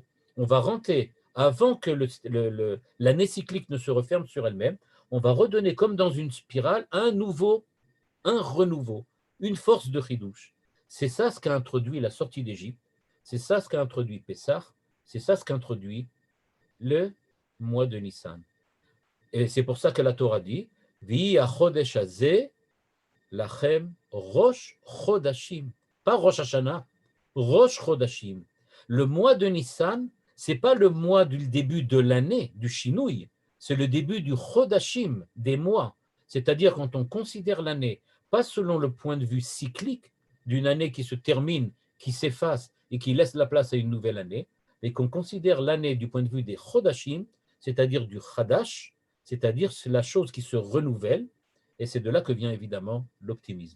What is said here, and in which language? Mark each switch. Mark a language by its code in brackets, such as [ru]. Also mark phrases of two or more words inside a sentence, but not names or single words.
[fr] On va rentrer, avant que l'année cyclique ne se referme sur elle-même, on va redonner comme dans une spirale un renouveau, une force de chidouche. C'est ça ce qu'a introduit la sortie d'Égypte, c'est ça ce qu'a introduit Pessah, c'est ça ce qu'a introduit le mois de Nissan. Et c'est pour ça que la Torah dit « [he] והחודש הזה לכם ראש חודשים [fr] » pas Rosh Hashanah, [he] ראש חודשים. [fr] Le mois de Nissan, ce n'est pas le mois du début de l'année, du Shinouï, c'est le début du Chodashim, des mois. C'est-à-dire quand on considère l'année, pas selon le point de vue cyclique d'une année qui se termine, qui s'efface et qui laisse la place à une nouvelle année, mais qu'on considère l'année du point de vue des Chodashim, c'est-à-dire du Chadash, c'est-à-dire c'est la chose qui se renouvelle, et c'est de là que vient évidemment l'optimisme.